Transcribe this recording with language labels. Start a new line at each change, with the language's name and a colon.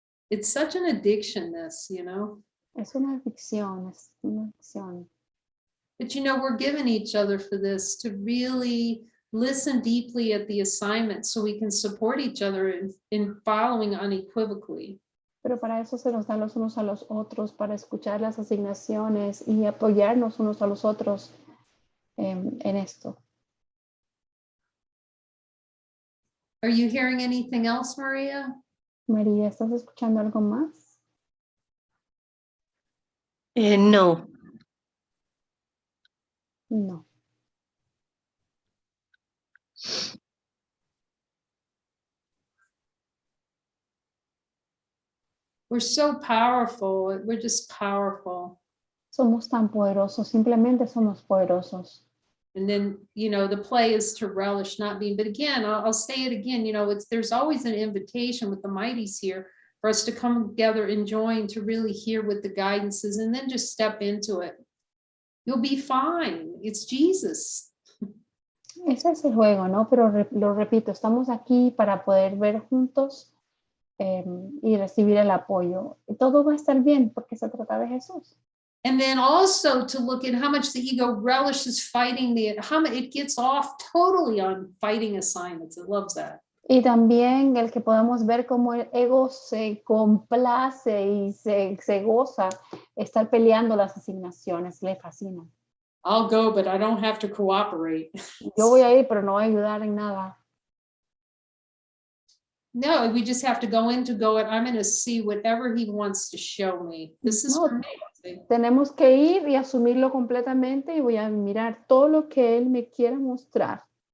English: It's such an addiction, this, you know?
Spanish: Es una adicción, es una adicción.
English: But you know, we're giving each other for this, to really listen deeply at the assignment so we can support each other in following unequivocally.
Spanish: Pero para eso se nos da los unos a los otros, para escuchar las asignaciones y apoyarnos unos a los otros en esto.
English: Are you hearing anything else, Maria?
Spanish: María, ¿estás escuchando algo más?
English: No.
Spanish: No.
English: We're so powerful. We're just powerful.
Spanish: Somos tan poderosos, simplemente somos poderosos.
English: And then, the play is to relish, not being, but again, I'll say it again, there's always an invitation with the mighties here for us to come together enjoying, to really hear what the guidance is, and then just step into it. You'll be fine. It's Jesus.
Spanish: Ese es el juego, ¿no? Pero lo repito, estamos aquí para poder ver juntos y recibir el apoyo. Todo va a estar bien porque se trata de Jesús.
English: And then also to look at how much the ego relishes fighting how it gets off totally on fighting assignments. It loves that.
Spanish: Y también el que podamos ver cómo el ego se complace y se goza estar peleando las asignaciones, le fascina.
English: I'll go, but I don't have to cooperate.
Spanish: Yo voy a ir, pero no voy a ayudar en nada.
English: No, we just have to go in to go, and I'm going to see whatever he wants to show me. This is for me.
Spanish: Tenemos que ir y asumirlo completamente y voy a mirar todo lo que él me quiera mostrar.